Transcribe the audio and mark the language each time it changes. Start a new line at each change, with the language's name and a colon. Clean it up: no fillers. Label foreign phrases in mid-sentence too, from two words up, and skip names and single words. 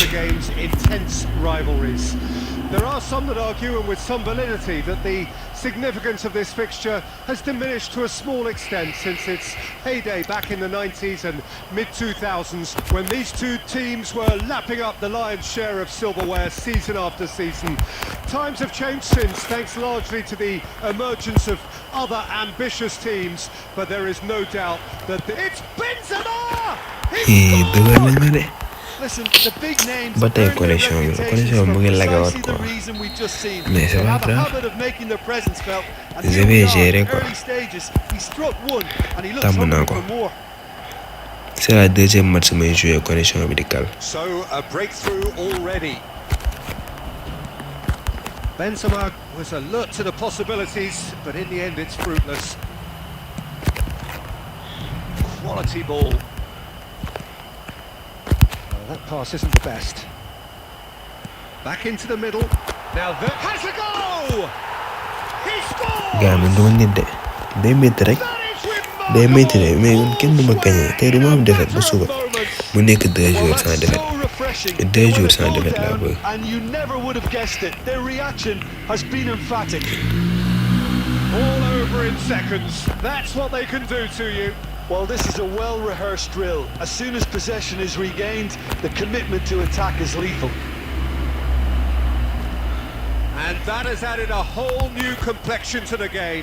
English: Of the game's intense rivalries. There are some that argue, and with some validity, that the significance of this fixture has diminished to a small extent since its heyday back in the 90s and mid-2000s, when these two teams were lapping up the lion's share of silverware season after season. Times have changed since, thanks largely to the emergence of other ambitious teams, but there is no doubt that it's Benzema! Listen, the big names But the connection
Wolof: mu ngi lagawaat
French: quoi. Mais c'est pas grave. Je vais gérer quoi.
Wolof: Tàmm naa ko.
French: C'est la deuxième match may jouer connexion
Wolof: bi di kal.
English: So a breakthrough already. Benzema was alert to the possibilities, but in the end it's fruitless. Quality ball. That pass isn't the best. Back into the middle. Now that has a goal! He scores!
Wolof: Gars man duma nit de. Day métti rek. Day métti de mais kenn du ma gagné. Tey du ma am défaite ba suba. mu nekk 2
French: jours sans
English: that's
French: défaite.
English: so refreshing.
Wolof: 2
English: They
French: jours
English: went a
French: sans
English: goal
Wolof: défaite laa
English: down,
Wolof: bëgg.
English: and you never would have guessed it. Their reaction has been emphatic. All over in seconds. That's what they can do to you. Well, this is a well-rehearsed drill. As soon as possession is regained, the commitment to attack is lethal. And that has added a whole new complexion to the game.